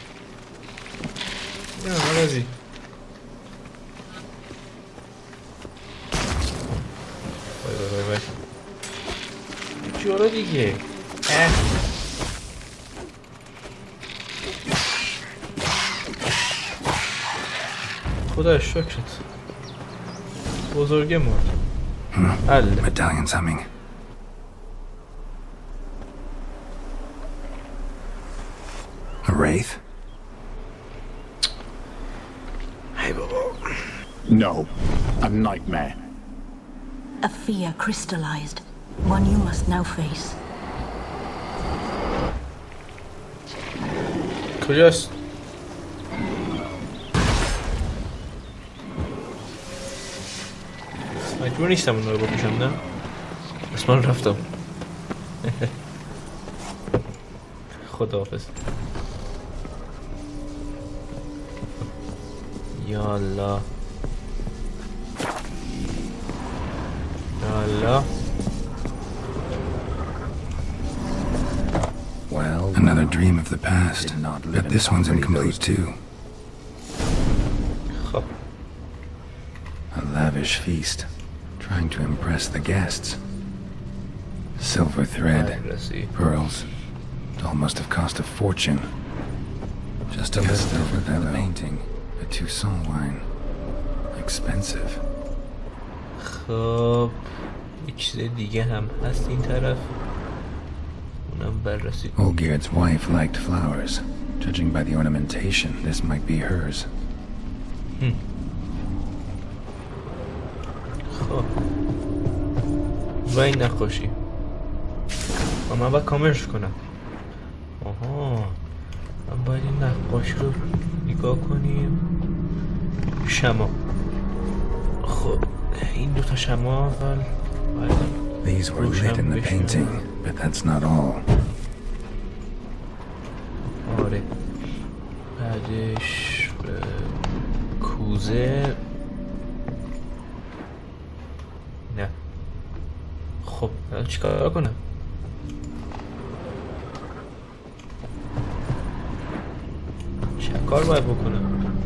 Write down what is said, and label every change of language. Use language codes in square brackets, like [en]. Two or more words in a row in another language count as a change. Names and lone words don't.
[fa] نه عوضی. وای جورا دیگه. خدا شکرت. بزرگه مرد. حله. [en] Medallion's humming. A wraith? Hey, Bobo. No, a nightmare. A fear crystallized, one you must now face. [fa] کجاست؟ مجبور نیستم اون رو بکشم نه؟ بس من رفتم. خداحافظ. یالا یالا. [en] Well, another dream of the past, but this one's incomplete too. [fa] خب [en] A lavish feast, trying to impress the guests. Silver thread, [fa] بررسی. [en] pearls. It almost have cost a fortune. Just a list over that painting, a Toussaint wine. Expensive. [fa] خب یک چیز دیگه هم هست این طرف. اونم بررسی. [en] Olgierd's wife liked flowers. Judging by the ornamentation, this might be hers. [fa] خب و این نقاشی من باید کاملش کنم. آها من باید این نقاشی رو نگاه کنیم. شما خب این دوتا شما اول [en] These were lit in the painting, but that's not all. [fa] آره بعدش کوزه. نه خب الان چیکار کنم؟ چه کار باید بکنم؟